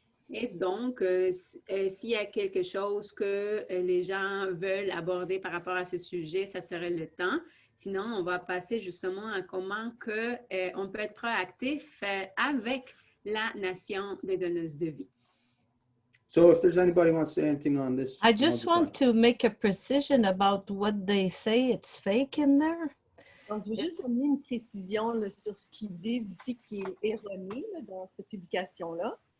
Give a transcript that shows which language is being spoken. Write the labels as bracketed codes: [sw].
[fr] et donc, s'il y a quelque chose que les gens veulent aborder par rapport à ce sujet, ça serait le temps. Sinon, on va passer justement à comment que, on peut être proactif avec la nation des donneuses de vie. [en] So if there's anybody who wants to say anything on this. I just want to make a precision about what they say it's fake in there. [fr] Donc, je veux juste amener une précision là, sur ce qu'ils disent ici qui est erroné là, dans cette publication-là.